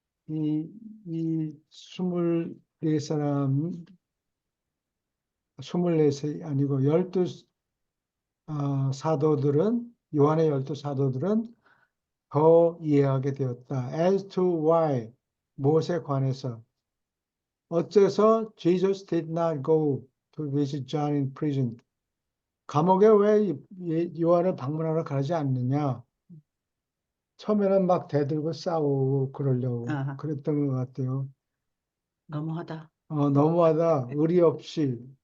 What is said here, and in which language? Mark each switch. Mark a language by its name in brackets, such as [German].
[Korean] 이 24사람, 24세 아니고 12사도들은, 요한의 12사도들은 더 이해하게 되었다. [English] As to why, [Korean] 무엇에 관해서. 어째서 [English] Jesus did not go to visit John in prison. [Korean] 감옥에 왜 요한을 방문하러 가지 않느냐. 처음에는 막 대들고 싸우고 그러려고 그랬던 것 같아요. 너무하다. 너무하다. 의리 없이.